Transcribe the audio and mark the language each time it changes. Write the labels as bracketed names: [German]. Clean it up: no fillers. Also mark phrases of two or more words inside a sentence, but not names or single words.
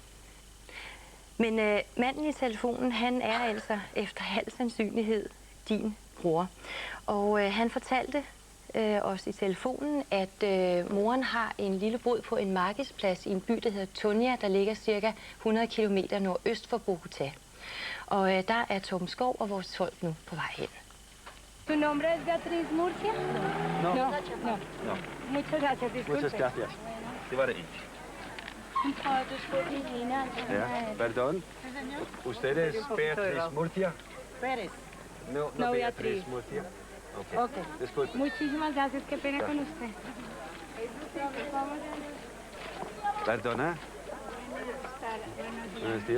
[Danish] Men manden i telefonen, han er altså efter al sandsynlighed din bror. Og han fortalte os i telefonen, at moren har en lille bod på en markedsplads i en by, der hedder Tonia, der ligger cirka 100 km nordøst for Bogotá. Og der er Torben Skov og vores folk nu på vej hen. [Spanish] ¿Tu nombre es Beatriz Murcia? No. No. No. Muchas gracias, disculpe. Muchas gracias. [Danish] Det var det ikke. Ja, [Spanish] perdón. ¿Usted es Beatriz Murcia? Pérez. No Beatriz Murcia. Okay. Disculpe. Muchísimas gracias, qué pena con usted. Perdona. Buenos días.